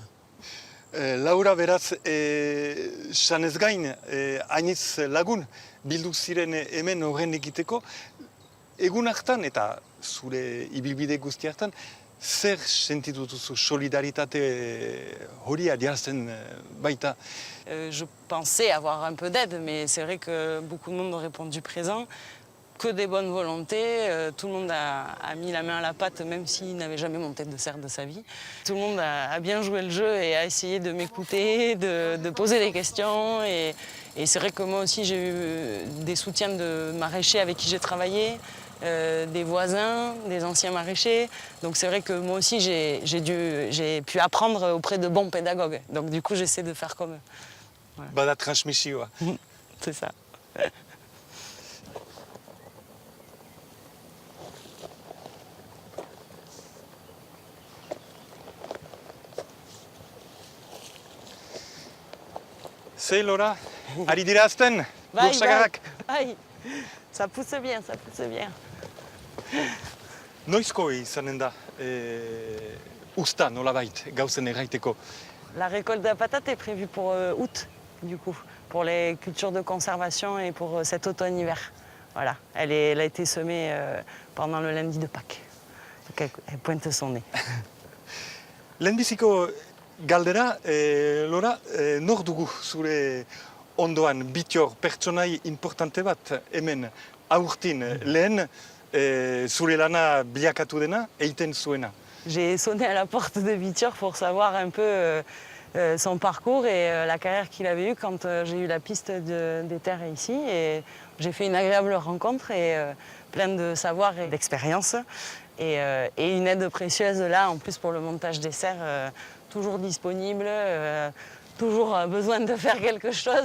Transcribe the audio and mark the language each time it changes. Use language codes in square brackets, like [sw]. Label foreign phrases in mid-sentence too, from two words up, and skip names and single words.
[eu] Laura, beraz, sanez gain, hainitz lagun bildu ziren hemen horren egiteko, egun hartan eta zure ibilbide guzti hartan, zer sentitu duzu solidaritate hori adierazten baita? [fr] Je pensais avoir un peu d'aide, mais c'est vrai que beaucoup de monde ont répondu présent. Que des bonnes volontés, tout le monde a mis la main à la pâte, même s'il n'avait jamais monté de serre de sa vie. Tout le monde a bien joué le jeu et a essayé de m'écouter, de poser des questions. Et c'est vrai que moi aussi, j'ai eu des soutiens de maraîchers avec qui j'ai travaillé, des voisins, des anciens maraîchers. Donc c'est vrai que moi aussi, j'ai pu apprendre auprès de bons pédagogues. Donc du coup, j'essaie de faire comme eux. Voilà. [eu] Bada transmisioa. [fr] C'est ça. [eu] Ze, Laura, ari dira azten, lursagarrak? Bai, [fr] ça pousse bien, ça pousse bien. [eu] Noizko izanen da, usta nolabait, gauzen erraiteko? [fr] La récolte de la patate est prévue pour août, du coup, pour les cultures de conservation et pour cet automne-hiver. Voilà, elle a été semée pendant le lundi de Pâques. Donc elle pointe son nez. [eu] Lehenbiziko galdera, Laura, nor dugu zure ondoan bitior pertsonai importante bat hemen aurtin lehen zure lana bilakatu dena egiten zuena? [fr] J'ai sonné à la porte de Bitior pour savoir un peu son parcours et la carrière qu'il avait eue quand j'ai eu la piste des terres ici. Et j'ai fait une agréable rencontre et plein de savoir et d'expérience. Et une aide précieuse là, en plus pour le montage des serres, toujours disponible, toujours besoin de faire quelque chose.